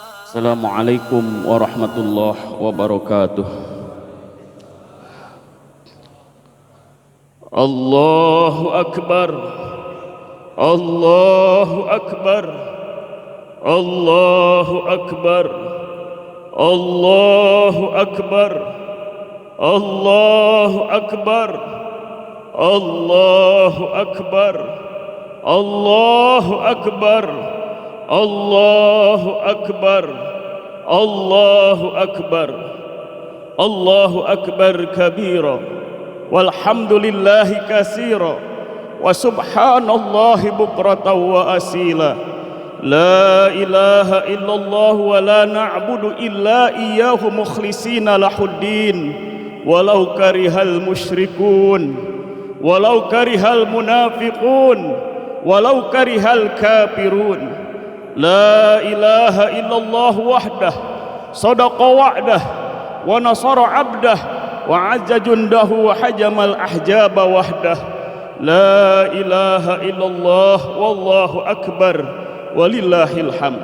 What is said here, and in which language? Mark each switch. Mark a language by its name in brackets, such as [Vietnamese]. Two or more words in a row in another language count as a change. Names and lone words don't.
[Arabic] السلام عليكم ورحمة الله وبركاته. الله أكبر، الله أكبر، الله أكبر، الله أكبر، الله أكبر, Allahu Akbar, Allahu Akbar, Allahu Akbar, Allahu Akbar, Allahu Akbar kabira, walhamdulillahi katsira, wa subhanallahi bukratan wa asila. La ilaha illallah wa la na'budu illa iyyahu mukhlishina lahuddin, walau karihal musyrikun, walau karihal munafiqun, walau karihal kafirun. La ilaha illallah wahdah sadaqa wa'dah wa nasara 'abdah wa 'azza jundahu wa hajamal ahjaba wahdah. لا إله إلا الله والله أكبر ولله الحمد.